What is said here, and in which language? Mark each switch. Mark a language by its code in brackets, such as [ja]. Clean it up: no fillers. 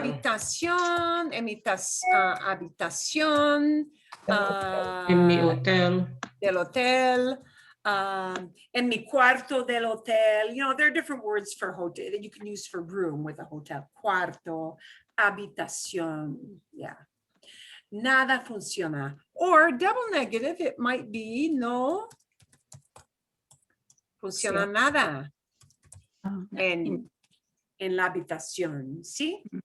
[es] habitación, en mi habitación, En mi hotel. del hotel, en mi cuarto del hotel. [en] You know, there are different words for hotel that you can use for room with a hotel. [es] Cuarto, habitación, yeah. Nada funciona. Or double negative, it might be no funciona nada en la habitación, ¿sí?